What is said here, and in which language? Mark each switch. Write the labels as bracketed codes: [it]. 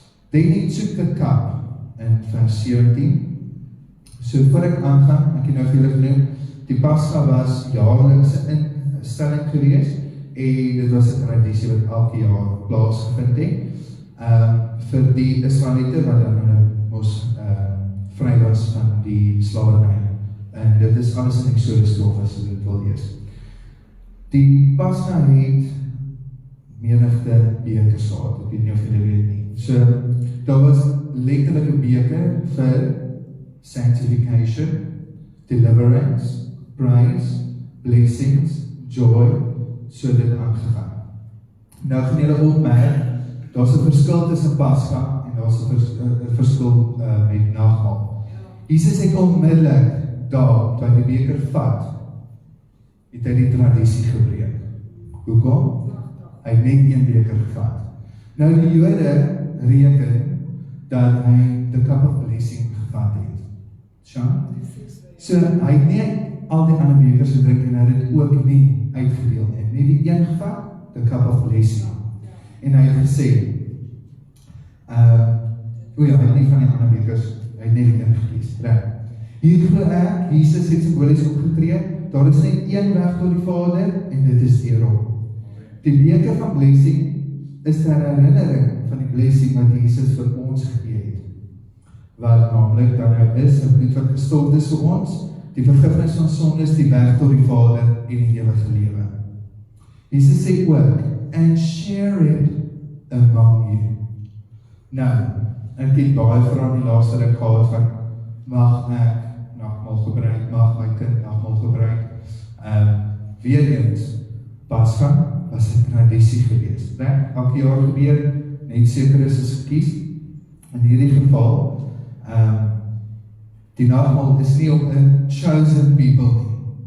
[en] Then he took the cup in vers 17. [af] So voor ek aangaan, ek het nou vir julle genoem, die Pascha was jaarlikse instelling gewees, en dit was 'n tradisie wat elke jaar plaasgevind het, vir die Israeliete wat dan nou mos vry was van die slawerny. En dit is alles in Exodus 12 as jy dit wil lees. Die Pascha het menigte bekers gehad, ek weet nie of julle weet nie. So, daar was letterlik 'n beker vir [en] sanctification, deliverance, praise, blessings, joy, [af] so dit aangegaan. Nou gaan julle opmerk, daar is 'n verskil tussen Pascha en daar is 'n verskil met nagmaal. Jesus het onmiddellik daar, toe hy die beker vat, het hy die tradisie gebreek. Hoekom? Hy het net een beker gevat. Nou die Jode reken dat hy [en] the cup of blessing [af] gevat het. So hy het nie al die ander bekers gedrink en hy het dit ook nie uitgedeel en net die een gevat, [en] the cup of blessing. [af] En hy het gesê, hy het nie van die ander bekers, hy het net die een gelees. Reg. Hier glo ek, Jesus het symbolies opgetree, daar is net een weg tot die Vader en dit is deur hom. Die beker van blessing is 'n herinnering van die blessing wat Jesus vir ons gegee het. Wat naamlik dan nou is 'n bloed wat gestort is vir ons, die vergifnis van sondes, die weg tot die Vader en die ewige lewe. Jesus sê ook, [en] and share it among you. [af] Nou, ek het baie vrae in die laaste ruk gehad van, mag ek nagmaal gebruik, mag my kind nagmaal gebruik. Weer eens, Pascha was 'n tradisie gewees. Elke jaar gebeur, net seker is gekies. In hierdie geval, die nagmaal is nie op 'n chosen people nie.